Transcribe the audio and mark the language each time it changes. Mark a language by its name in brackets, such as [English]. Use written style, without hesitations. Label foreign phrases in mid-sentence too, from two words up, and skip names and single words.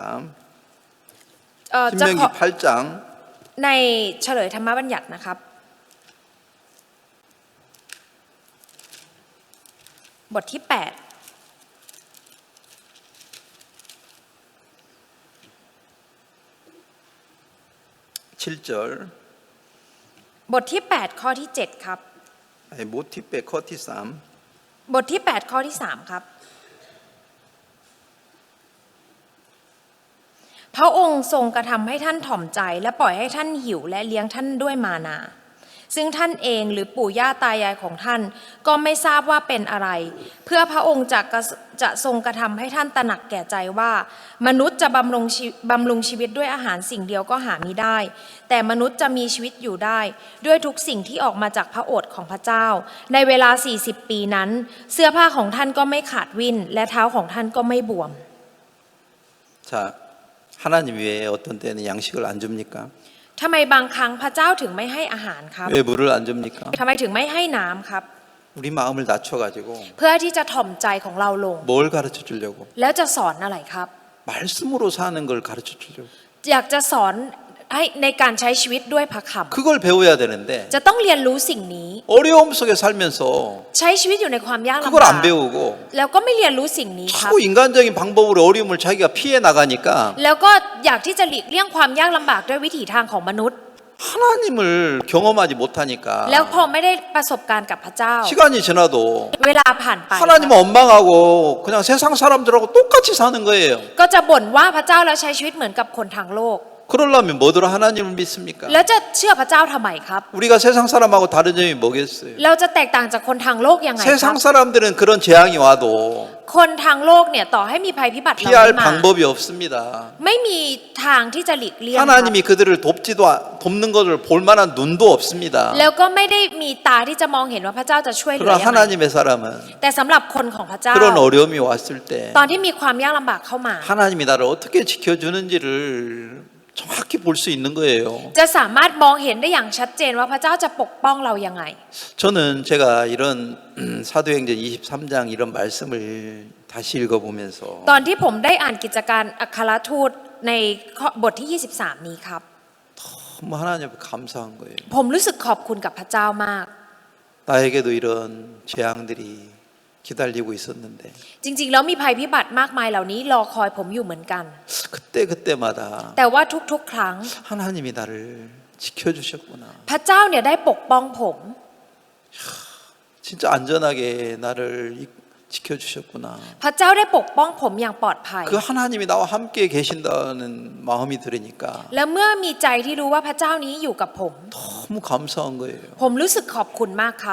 [Thai] จะข [Korean] 신명기 [Thai] อ [Korean] 8장 [Thai] ในเฉลยธรรมบัญญัตินะครับ บทที่ 8 [Korean] 7절 [Thai] บทที่ 8 ข้อที่ 7 ครับ 아니, 모티페 커티삼 บทที่ 8 ข้อที่ 3 ครับ พระองค์ทรงกระทำให้ท่านถ่อมใจและปล่อยให้ท่านหิวและเลี้ยงท่านด้วยมา นา ซึ่งท่านเองหรือปู่ย่าตายายของท่านก็ไม่ทราบว่าเป็นอะไร เพื่อพระองค์จะทรงกระทำให้ท่านตระหนักแก่ใจว่า มนุษย์จะบำรุงชีวิตด้วยอาหารสิ่งเดียวก็หามิได้ แต่มนุษย์จะมีชีวิตอยู่ได้ ด้วยทุกสิ่งที่ออกมาจากพระโอษฐ์ของพระเจ้า ในเวลา40 ปีนั้น เสื้อผ้าของท่านก็ไม่ขาดวิ่นและเท้าของท่านก็ไม่บวม [Korean] 자, 하나님 왜 어떤 때는 양식을 안 줍니까? [Thai] ทำไมบางครั้งพระเจ้าถึงไม่ให้อาหารครับ [Korean] 왜 물을 안 줍니까? [Thai] ทำไมถึงไม่ให้น้ำครับ [Korean] 우리 마음을 낮춰가지고 [Thai] เพื่อที่จะถ่อมใจของเราลง [Korean] 뭘 가르쳐 주려고? [Thai] แล้วจะสอนอะไรครับ [Korean] 말씀으로 사는 걸 가르쳐 주려고. [Thai] อยากจะสอนให้ในการใช้ชีวิตด้วยพระค [Korean] 그걸 배워야 되는데 [Thai] ำจะต้องเรียนรู้สิ่งนี้ [Korean] 어려움 속에 살면서 [Thai] ใช้ชีวิตอยู่ในความยากลำ [Korean] 그걸 [Thai] บาก [Korean] 안 배우고 [Thai] แล้วก็ไม่เรียนรู้สิ่งนี้ครับ [Korean] 자꾸 인간적인 방법으로 어려움을 자기가 피해 나가니까 [Thai] แล้วก็อยากที่จะหลีกเลี่ยงความยากลำบากด้วยวิถีทางของมนุษย์ [Korean] 하나님을 경험하지 못하니까 [Thai] แล้วพอไม่ได้ประสบการณ์กับพระเจ้า [Korean] 시간이 지나도 [Thai] เวลาผ่านไป [Korean] 하나님은 원망하고 그냥 세상 사람들하고 똑같이 사는 거예요. [Thai] ก็จะบ่นว่าพระเจ้าแล้วใช้ชีวิตเหมือนกับคนทางโลก [Korean] 그러려면 뭐더러 하나님을 믿습니까? [Thai] แล้วจะเชื่อพระเจ้าทำไมครับ [Korean] 우리가 세상 사람하고 다른 점이 뭐겠어요? [Thai] เราจะแตกต่างจากคนทางโลกยังไงครับ [Korean] 세상 사람들은 그런 재앙이 와도 [Thai] คนทางโลกเนี่ยต่อให้มีภัยพิบัติเหล่า [Korean] 피할 [Thai] นี้มา [Korean] 방법이 없습니다. [Thai] ไม่มีทางที่จะหลีกเลี่ยงครับ [Korean] 하나님이 그들을 돕는 것을 볼 만한 눈도 없습니다. [Thai] แล้วก็ไม่ได้มีตาที่จะมองเห็นว่าพระเจ้าจะช่วยเหลือ [Korean] 그러나 [Thai] ยังไง [Korean] 하나님의 사람은 [Thai] แต่สำหรับคนของพระเจ้า [Korean] 그런 어려움이 왔을 때 [Thai] ตอนที่มีความยากลำบากเข้ามา [Korean] 하나님이 나를 어떻게 지켜주는지를 정확히 볼 수 있는 거예요. [Thai] จะสามารถมองเห็นได้อย่างชัดเจนว่าพระเจ้าจะปกป้องเรายังไง [Korean] 저는 제가 이런 사도행전 23장 이런 말씀을 다시 읽어보면서 [Thai] ตอนที่ผมได้อ่านกิจการอัครทูตในบทที่ 23 นี้ครับ [Korean] 너무 하나님 앞에 감사한 거예요. [Thai] ผมรู้สึกขอบคุณกับพระเจ้ามาก [Korean] 나에게도 이런 재앙들이 기다리고 있었는데 [Thai] จริงๆแล้วมีภัยพิบัติมากมายเหล่านี้รอคอยผมอยู่เหมือนกัน [Korean] 그때마다 [Thai] แต่ว่าทุกๆ ครั้ง [Korean] 하나님이 나를 지켜주셨구나. [Thai] พระเจ้าเนี่ยได้ปกป้องผม [Korean] 진짜 안전하게 나를 지켜주셨구나. [Thai] พระเจ้าได้ปกป้องผมอย่างปลอดภัย [Korean] 그 하나님이 나와 함께 계신다는 마음이 들으니까 [Thai] และเมื่อมีใจที่รู้ว่าพระเจ้านี้อยู่กับผม [Korean] 너무 감사한 거예요. [Thai] ผมรู้สึกขอบคุณมากครับ